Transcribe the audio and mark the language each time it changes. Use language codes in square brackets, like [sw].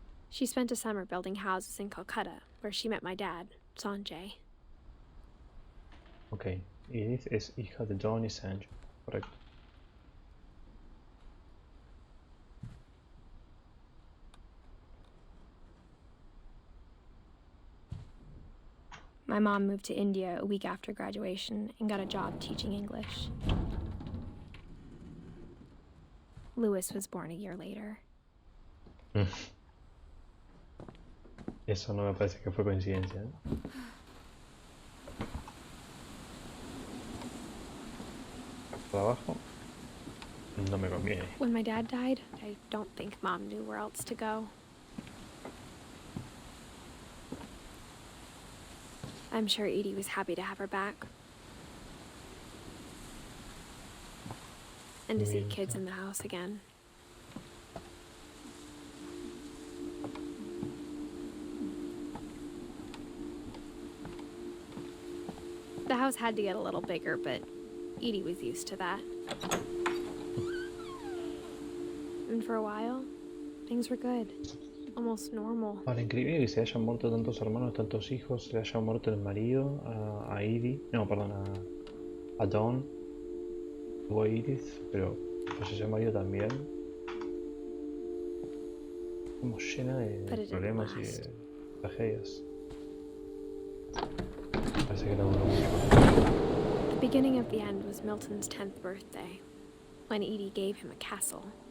[en] She spent a summer building houses in Calcutta, where she met my dad, Sanjay. [es] Ok, Edith es hija de Dawn y Sanjay, correcto. [en] My mom moved to India a week after graduation and got a job teaching English. Lewis was born a year later. [es] Eso no me parece que fue coincidencia, ¿eh? Para abajo no me conviene. [en] When my dad died, I don't think Mom knew where else to go. I'm sure Edie was happy to have her back. And to see kids in the house again. The house had to get a little bigger, but Edie was used to that. And for a while, things were good. Almost normal. [es] Ahora, increíble que se hayan muerto tantos hermanos, tantos hijos, se le haya muerto el marido a Edie, no, perdón, a Dawn, o a Edith, pero falleció el marido también. Como llena de problemas y de tragedias. Parece que la duró mucho. [en] The beginning of the end was Milton's 10th birthday, when Edie gave him a castle.